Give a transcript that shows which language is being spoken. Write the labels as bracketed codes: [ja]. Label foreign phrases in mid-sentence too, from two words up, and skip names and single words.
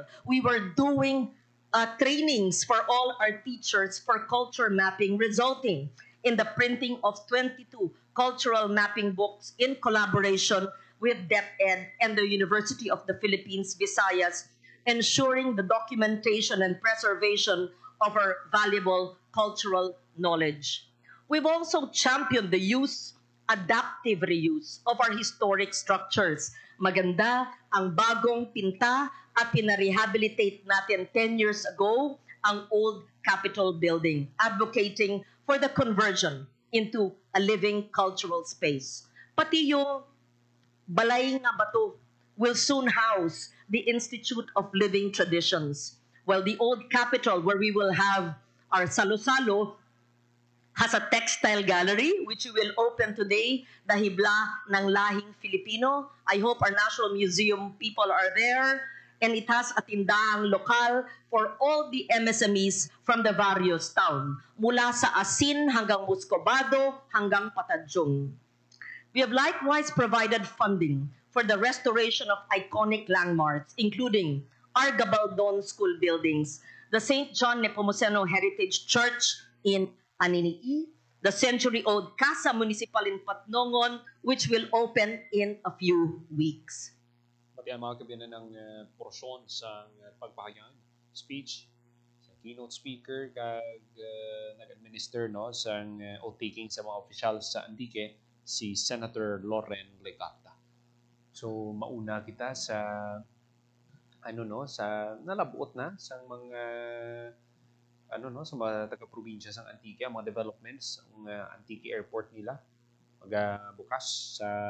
[en] We were doing trainings for all our teachers for culture mapping, resulting in the printing of 22 cultural mapping books in collaboration with DepEd and the University of the Philippines, Visayas, ensuring the documentation and preservation of our valuable cultural knowledge. We've also championed the adaptive reuse of our historic structures. [tl] Maganda ang bagong pinta at pinarehabilitate natin [en] 10 years ago ang old Capitol building, advocating for the conversion into a living cultural space. [tl] Pati yung [en] Balay nga Bato will soon house the Institute of Living Traditions, while the old Capitol, where we will have our Salo-Salo, has a textile gallery which we will open today, the Hibla ng Lahing Filipino. I hope our National Museum people are there. And it has a [tl] tindahang lokal [en] for all the MSMEs from the various town, [tl] mula sa Asin hanggang Muscobado hanggang Patadyong. [en] We have likewise provided funding for the restoration of iconic landmarks, including our Gabaldon School buildings, the St. John Nepomuceno Heritage Church in Aninii, the century-old Casa Municipal in Patnongon, which will open in a few weeks. [hil] Pati ang mga kabiyanan ng porsyon sa pagpahayag, speech, sa [en] keynote speaker, [hil] kag nag-administer no, sa oath-taking sa mga officials sa Antique, si Senator Loren Legarda. So mauna kita sa sa nalabuot na sa mga sa mga taga-probinsya sa Antique, ang mga developments, ang Antique Airport nila magabukas sa